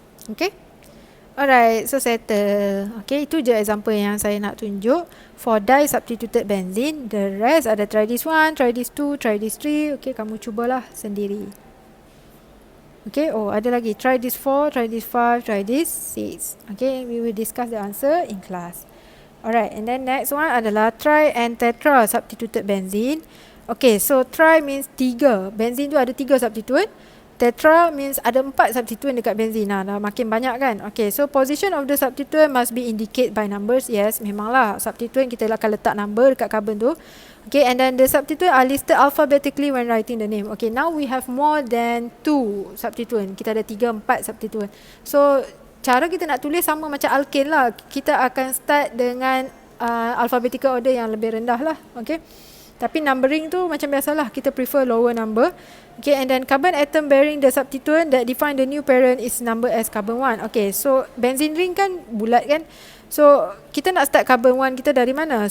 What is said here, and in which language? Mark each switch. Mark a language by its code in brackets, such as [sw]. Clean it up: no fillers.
[en] Okay, alright, so settle. [ms] Okay, itu je example yang saya nak tunjuk for di-substituted benzene. [en] The rest ada try this 1, try this 2, try this 3. [ms] Okay, kamu cubalah sendiri. [en] Okay, oh ada lagi, try this 4, try this 5, try this 6. Okay, we will discuss the answer in class. Alright, and then next one adalah tri and tetra substituted benzene. Okay, so tri means 3. [ms] Benzene tu ada 3 substituent. Tetra means ada 4 substituent dekat benzene. Dah makin banyak kan. [en] Okay, so position of the substituent must be indicated by numbers. [ms] Yes, memanglah substituent kita akan letak number dekat carbon tu. [en] Okay, and then the substituent are listed alphabetically when writing the name. Okay, now we have more than 2 substituent. [ms] Kita ada 3, 4 substituent. So cara kita nak tulis sama macam alkane lah. Kita akan start dengan alphabetical order yang lebih rendah lah. Okay, tapi numbering tu macam biasalah, kita prefer lower number. [en] Okay, and then carbon atom bearing the substituent that define the new parent is number as carbon 1. [ms] Okay, so benzene ring kan bulat kan. So kita nak start carbon 1 kita dari mana?